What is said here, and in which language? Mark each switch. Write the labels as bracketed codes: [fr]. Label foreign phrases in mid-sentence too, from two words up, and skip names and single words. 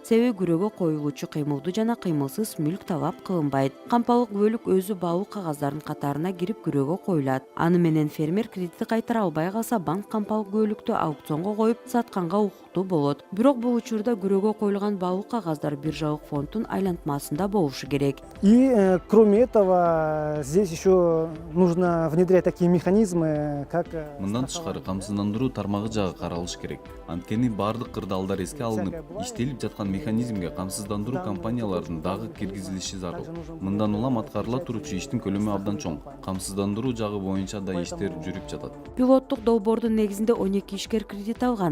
[ky] Себеби күрөөгө коюлуучу кыймылдуу жана кыймылсыз мүлк талап кылынбайт. Кампалык күбөлүк өзү баалуу кагаздардын катарына кирип күрөөгө коюлат. Аны менен фермер кредитти кайтара албай калса, банк кампалык күбөлүктү аукционго коюп сатканга укуктуу болот. Бирок бул учурда күрөөгө коюлган баалуу кагаздар биржалык фонддун айлантмасында болушу керек. [ru] И кроме этого, здесь еще нужно внедрять такие механизмы, как... [ky] Мындан тышкары камсыздандыруу тармагы жагы каралыш керек. Анткени бардык кырдаалдар эске алынып, иштелип жаткан механизмге камсыздандыруу компаниялардын дагы киргизилиши зарыл. Мындан улам аткарыла турчу иштин көлөмү абдан чоң. Камсыздандыруу жагы боюнча да иштер жүрүп жатат. Пилоттук долбоордун негизинде 12 ишкер кредит алган.